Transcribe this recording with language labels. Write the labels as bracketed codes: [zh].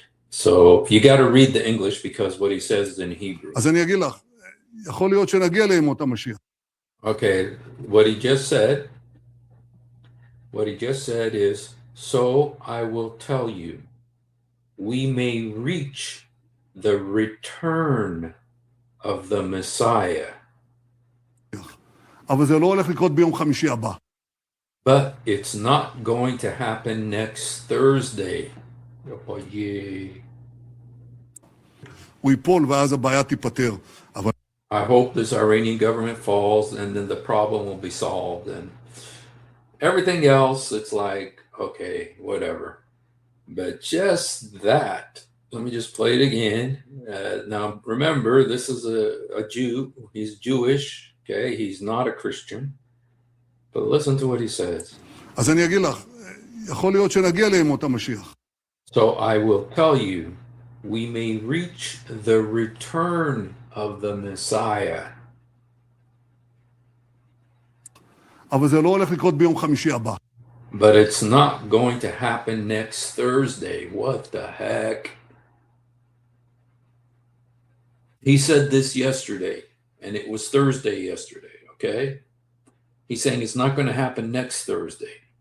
[en] So you got to read the English because what he says is in Hebrew. [he] אז אני אגיד לך, יכול להיות שנגיע לימות המשיח. [en] Okay, what he just said is, so I will tell you, we may reach the return of the Messiah. [he] אבל זה לא הולך לקרות ביום חמישי הבא. [en] But it's not going to happen next Thursday. Oh, yeah. [he] הוא ייפול ואז הבעיה תיפטר. אבל... [en] I hope this Iranian government falls and then the problem will be solved. And everything else, it's like, okay, whatever. But just that, let me just play it again. Now, remember, this is a Jew. He's Jewish. Okay, he's not a Christian. But listen to what he says. [he] אז אני אגיד לך, יכול להיות שנגיע לימות המשיח. [en] So I will tell you, we may reach the return of the Messiah. [he] אבל זה לא הולך לקרות ביום חמישי הבא. [en] But it's not going to happen next Thursday. What the heck? He said this yesterday, and it was Thursday yesterday, okay? He's saying it's not going to happen next Thursday.